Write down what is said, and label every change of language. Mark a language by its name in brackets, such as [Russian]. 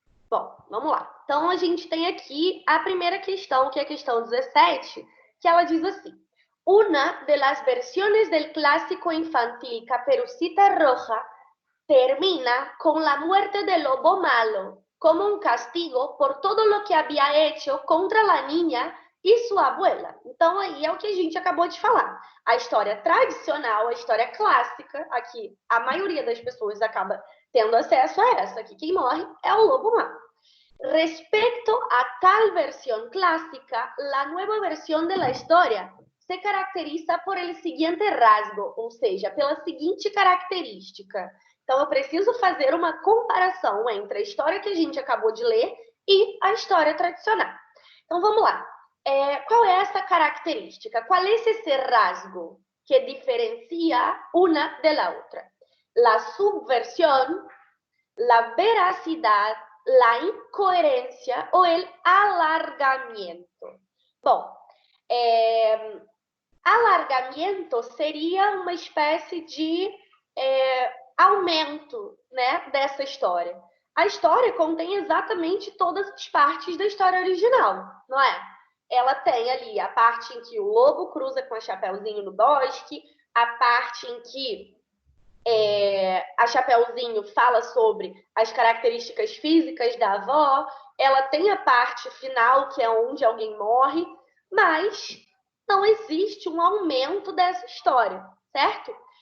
[Portuguese] Bom, vamos lá. Então a gente tem aqui a primeira questão, que é a questão 17, que ela diz assim: [Spanish] Una de las versiones del clásico infantil Caperucita Roja termina con la muerte del lobo malo, como un castigo por todo lo que había hecho contra la niña e sua abuela. [Portuguese] Então, aí é o que a gente acabou de falar. A história tradicional, a história clássica, aqui a maioria das pessoas acaba tendo acesso a essa, que quem morre é o lobo malo. [Spanish] Respecto a tal versión clásica, la nueva versión de la historia se caracteriza por el siguiente rasgo, [Portuguese] ou seja, pela seguinte característica. Então, eu preciso fazer uma comparação entre a história que a gente acabou de ler e a história tradicional. Então, vamos lá. Qual é essa característica? Qual é esse rasgo que diferencia [Spanish] una de la otra? La subversión, la veracidad, la incoherencia ou el alargamento. [Portuguese] Bom, alargamento seria uma espécie de aumento, né, dessa história. A história contém exatamente todas as partes da história original, não é? Ela tem ali a parte em que o lobo cruza com a Chapeuzinho no bosque, a parte em que a Chapeuzinho fala sobre as características físicas da avó, ela tem a parte final, que é onde alguém morre, mas não existe um aumento dessa história, certo?